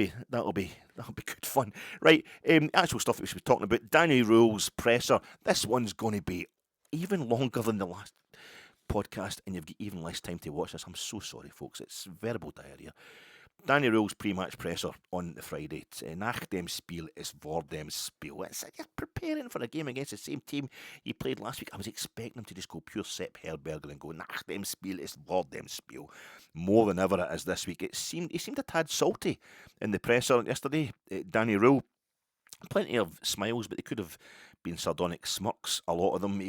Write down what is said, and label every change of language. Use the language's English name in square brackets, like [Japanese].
[English] That'll be good fun, right? Actual stuff that we should be talking about. Danny Röhl's presser. This one's going to be even longer than the last podcast, and you've got even less time to watch this. I'm so sorry, folks. It's verbal diarrhea. Danny Röhl's pre-match presser on the Friday. [German] Nach dem Spiel ist vor dem Spiel. [English] It's like you're preparing for a game against the same team he played last week. I was expecting him to just go pure Sepp Herberger and go, [German] Nach dem Spiel ist vor dem Spiel. [English] More than ever it is this week. He seemed a tad salty in the presser yesterday. Danny Röhl, plenty of smiles, but they could have been sardonic smirks, a lot of them.